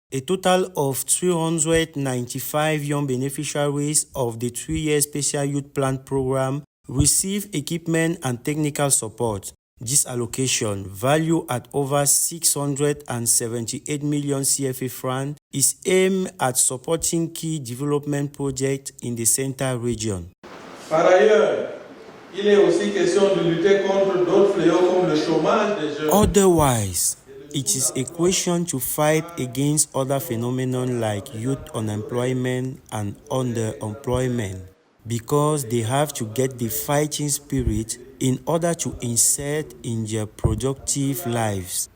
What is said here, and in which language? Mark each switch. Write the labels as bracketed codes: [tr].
[en] A total of 395 young beneficiaries of the 3-year Special Youth Plan program receive equipment and technical support. This allocation, valued at over 678 million CFA francs, is aimed at supporting key development projects in the Central region. [fr] Par ailleurs, il est aussi question de lutter contre d'autres fléaux comme le chômage des jeunes. [en] Otherwise, it is a question to fight against other phenomena like youth unemployment and underemployment, because they have to get the fighting spirit in order to insert in their productive lives.